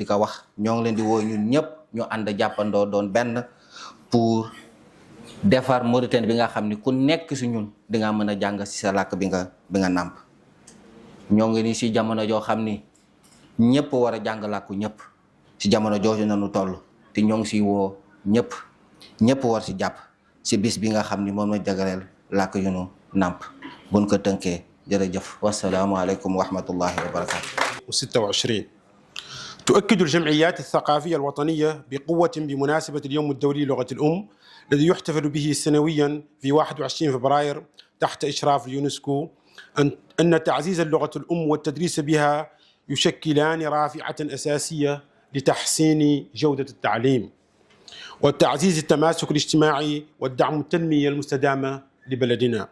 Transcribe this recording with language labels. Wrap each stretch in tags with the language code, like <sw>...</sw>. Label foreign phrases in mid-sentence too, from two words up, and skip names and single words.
<wo>ko wax ñoo ngi leen di woo ñun ñëpp ñu ànd jàppandoo doon benn pour defar Mauritanie bi nga xam ni ku nekk si ñun di nga mën a jàng si sa làkk bi nga nàmp ñoo ngi ni si jamono joo xam ni ñëpp war a jàng làkku ñëpp si jamono jooju nanu toll te ñoo ngi si woo ñëpp war si jàpp si bis bi nga xam ni moom la jagleel làkk yu nu nàmp buñ ko tënkee jërëjëf</wo> <ar>والسلام عليكم ورحمة الله وبركاته. 26 تؤكد الجمعيات الثقافية الوطنية بقوة بمناسبة اليوم الدولي للغة الأم الذي يحتفل به سنويا في 21 فبراير تحت إشراف اليونسكو أن تعزيز اللغة الأم والتدريس بها يشكلان رافعة أساسية لتحسين جودة التعليم وتعزيز التماسك الاجتماعي والدعم التنمية المستدامة لبلدنا.</ar>